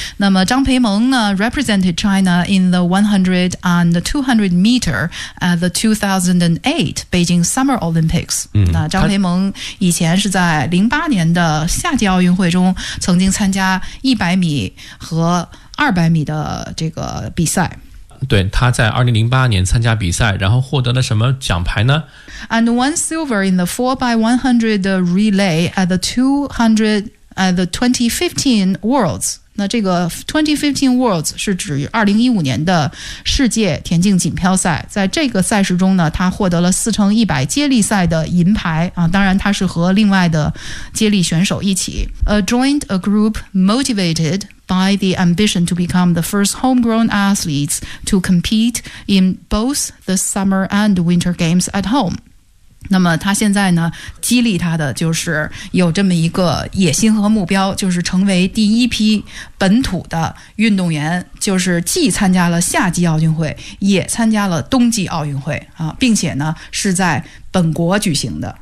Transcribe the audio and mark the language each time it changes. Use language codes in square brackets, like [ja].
[zh] 那么 [en] 张培萌 [zh] 呢 [en] represented China in the 100 and 200 meter at the 2008 Beijing Summer Olympics. [zh] 那张培萌以前是在08年的夏季奥运会中曾经参加100米和200米的这个比赛。对，他在2008年参加比赛，然后获得了什么奖牌呢？ [en] And one silver in the 4x100 relay at the 2015 Worlds. [zh] 那这个2015 Worlds 是指2015年的世界田径锦标赛。在这个赛事中呢，他获得了4x100接力赛的银牌啊，当然他是和另外的接力选手一起。 [en] Joined a group motivated by the ambition to become the first homegrown athletes to compete in both the summer and winter games at home. [zh] 那么他现在呢，激励他的就是有这么一个野心和目标，就是成为第一批本土的运动员，就是既参加了夏季奥运会，也参加了冬季奥运会啊，并且呢是在本国举行的。